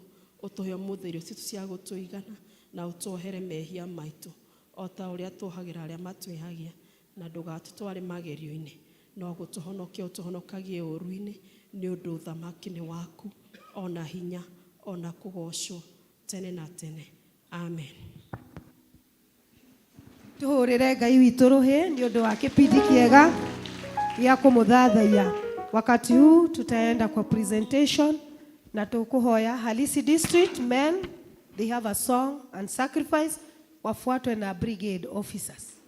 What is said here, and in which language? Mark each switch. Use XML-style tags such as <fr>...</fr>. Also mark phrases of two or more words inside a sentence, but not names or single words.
<ki>Ũtũhe ũmũthĩ irio citũ cia gũtũigana, na ũtũohere mehia maitũ, o ta ũrĩa tũohagĩra arĩa matwĩhagia, na ndũgatũtware magerio-inĩ, no gũtũhonokia ũtũhonokagie ũũru-inĩ, nĩ ũndũ ũthamaki nĩ waku, ona hinya, ona kũgocwo tene na tene. Amen. Tuhũrĩre Ngai witũ rũhĩ nĩ ũndũ wa kĩpindi kĩega gĩa kũmũthathaiya.</ki> <sw>Wakati huu tutaenda kwa presentation na tukuhoya Halisi District</sw> <en>men, they have a song and sacrifice,</en> <sw>wafuatwe na brigade officers.</sw>